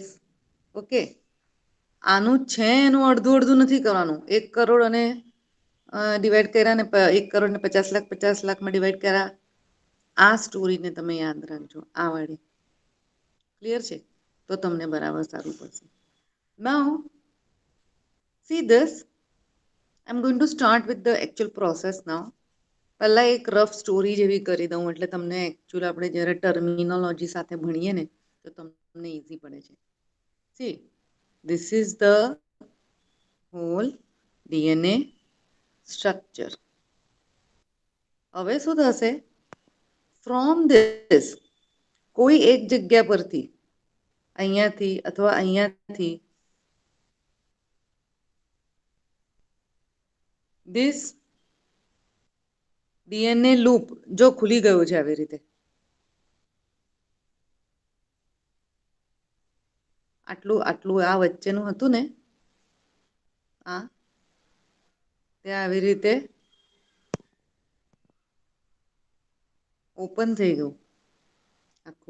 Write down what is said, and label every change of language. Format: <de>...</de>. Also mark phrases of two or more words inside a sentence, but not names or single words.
<gu>ઓકે, આનું છે એનું અડધું અડધું નથી કરવાનું. 1 crore અને ડિવાઈડ કર્યા ને 1 crore ને 50 લાખ 50 લાખમાં ડિવાઈડ કર્યા. આ સ્ટોરીને તમે યાદ રાખજો, આ વાળી. ક્લિયર છે? તો તમને બરાબર સારું પડશે.</gu> <en>નાઉ see this. I'm going to start with the actual process now.</en> <gu>પહેલા એક રફ સ્ટોરી જેવી કરી દઉં એટલે તમને એકચ્યુઅલી આપણે જ્યારે ટર્મિનોલોજી સાથે ભણીએ ને તો તમને ઈઝી પડે છે.</gu> <en>See, this is the whole DNA structure.</en> <gu>હવે શું થશે?</gu> <en>from this</en> <gu>કોઈ એક જગ્યા પરથી અહીંયાથી અથવા અહીંયાથી ધીસ</gu> <en>DNA loop</en> <gu>જો ખુલી ગયું છે આવી રીતે, આટલું આટલું આ વચ્ચેનું હતું ને આ તે આવી રીતે ઓપન થઈ ગયું આખું.</gu>